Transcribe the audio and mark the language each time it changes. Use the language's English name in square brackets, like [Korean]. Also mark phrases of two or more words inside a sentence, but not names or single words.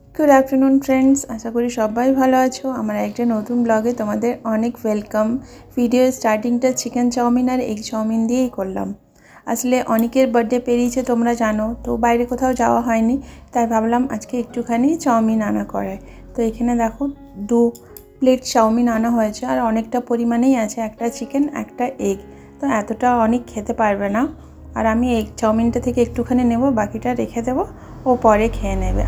[English] good afternoon friends, [Bangla] আশা করি সবাই ভালো আছো। আমার একটা নতুন ব্লগে তোমাদের অনেক ওয়েলকাম। ভিডিও স্টার্টিংটা চিকেন চাউমিন আর এগ চাউমিন দিয়েই করলাম। আসলে অনেকের বার্থ ডে পেরিয়েছে তোমরা জানো, तो বাইরে কোথাও যাওয়া হয়নি, তাই ভাবলাম আজকে একটুখানি চাউমিন আনা করে। তো এখানে দেখো 2 প্লেট চাউমিন আনা হয়েছে আর অনেকটা পরিমাণেই আছে, একটা চিকেন একটা এগ। তো এতটা অনেক খেতে পারবে না, আর আমি এগ চাউমিনটা থেকে একটুখানি নেব, বাকিটা রেখে দেবো, ও পরে খেয়ে নেবে।